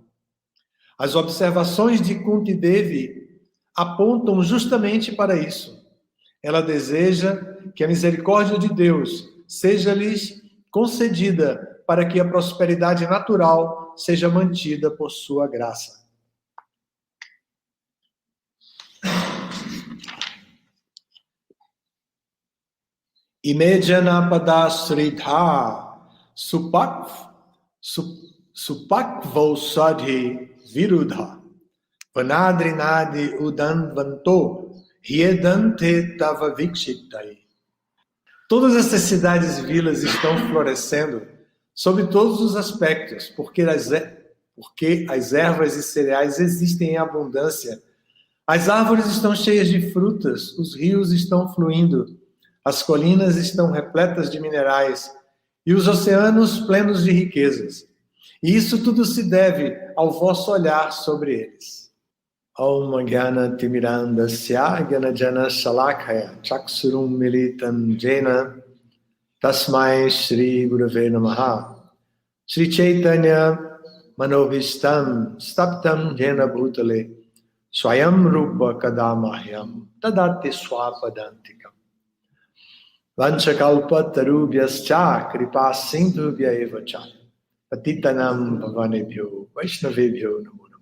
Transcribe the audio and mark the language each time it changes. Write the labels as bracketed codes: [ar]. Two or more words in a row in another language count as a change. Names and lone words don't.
[pt] As observações de Kunti Devi apontam justamente para isso. Ela deseja que a misericórdia de Deus seja-lhes concedida para que a prosperidade natural seja mantida por sua graça. [sa] इमे जनपदाः स्वृद्धाः सुपक्वौषधिवीरुधः वनाद्रिनद्युदन्वन्त ह्येधन्ते तव वीक्षितैः. [pt] Todas essas cidades e vilas estão florescendo sob todos os aspectos, porque as ervas e cereais existem em abundância. As árvores estão cheias de frutas, os rios estão fluindo, as colinas estão repletas de minerais e os oceanos plenos de riquezas. E isso tudo se deve ao vosso olhar sobre eles. [sa] ॐ अज्ञानतिमिरान्धस्य ज्ञानाञ्जनशलाकया चक्षुरुन्मीलितं येन तस्मै श्रीगुरवे नमः श्रीचैतन्यमनोऽभीष्टं स्थापितं येन भूतले स्वयं रूपः कदा मह्यं ददाति स्वपदान्तिकम् वाञ्छाकल्पतरुभ्यश्च कृपासिन्धुभ्य एव च पतितानां पावनेभ्यो वैष्णवेभ्यो नमो